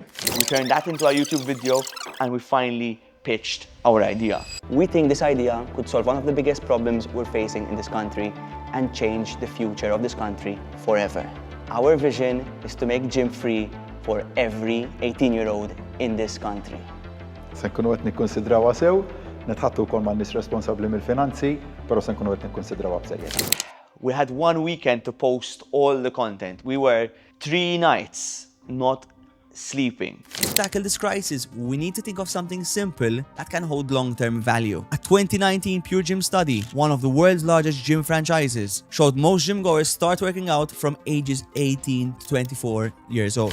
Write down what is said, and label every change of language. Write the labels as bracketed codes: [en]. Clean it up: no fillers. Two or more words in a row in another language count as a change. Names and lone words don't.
[en] We turned that into a YouTube video and we finally pitched our idea. We think this idea could solve one of the biggest problems we're facing in this country and change the future of this country forever. Our vision is to make gym free for every 18-year-old in this country. [mt] Se nkunu qed nikkonsidrawha sew, nitħattu wkoll man-nies responsabbli mill-finanzi, però se nkunu qed nikkonsidrawha b'serjetà. [en] We had one weekend to post all the content. We were 3 nights not sleeping. To tackle this crisis, we need to think of something simple that can hold long-term value. A 2019 Pure Gym study, one of the world's largest gym franchises, showed most gym goers start working out from ages 18 to 24 years old.